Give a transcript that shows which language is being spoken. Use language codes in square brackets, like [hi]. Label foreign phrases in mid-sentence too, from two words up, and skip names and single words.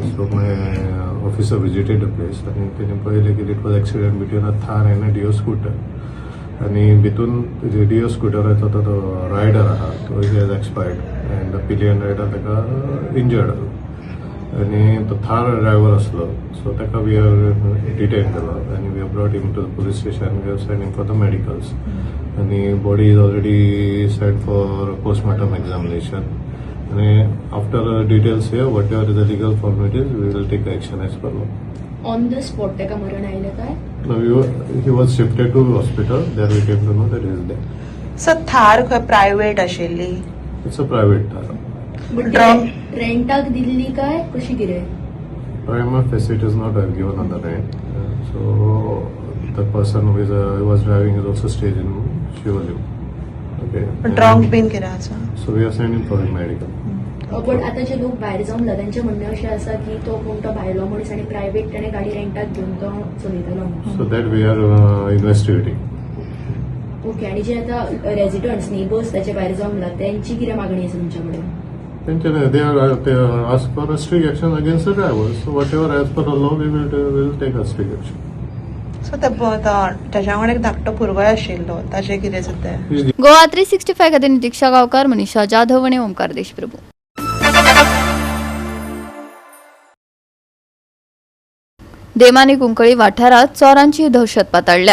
[en] So my officer visited the place [kok] आनी तेणें पळयलें की [en] It was accident between a Thar and a Dio scooter [kok] आनी भितून डिओ स्कूटराचो तो रायडर आहा तो [en] has expired and the pillion rider ताका इंजर्ड [kok] आनी तो थार ड्रायव्हर आसलो. [en] सो ताका we are detain [kok] केलो आनी [en] we are brought him to the police station. We are sending for the medicals आणि body is already sent for postmortem examination आणि after details here what ever is the legal formalities we will take action as per law. on the spot [kok] त्याका मरण आयले काय? [en] He was shifted to hospital there we came to know that is there. [kok] सर थार खंय प्रायव्हेट आशिल्ली? [en] It's a private Thar. [kok] रेंटाक दिल्ली काय कशी कितें? [en] Prima facie it is not given on the rent. So the person who was driving is also stayed in Shivali. Okay. drunk been [kok] केला आसा. [en] So we are sending for the medical. [kok] पण आता जे लोक भायर जावन त्यांचे म्हणणे असे आसा की तो कोण तो भायलो मनीस आणि प्रायव्हेट त्याने गाडी रेंटाक घेवन तो चलयतालो. [en] So that we are investigating. ओके. [kok] आणि जे आता रेजिडेंट्स नेबर्स त्याचे भायर जावन त्यांची कितें मागणी आसा तुमच्याकडे? [en] They are asked for a strict action against the drivers. So whatever as per the law, we will take a strict action. [kok] सो त्याच्या वांगडा एक धाकटो भुरगो आशिल्लो ताचे कितें जाता? गोवा 365 खातीर नितीक्षा गांवकार, मनीषा जाधव आनी ओमकार देशप्रभू. देमानी कुंकळी वाठारात चोरांची दहशत पातळल्या.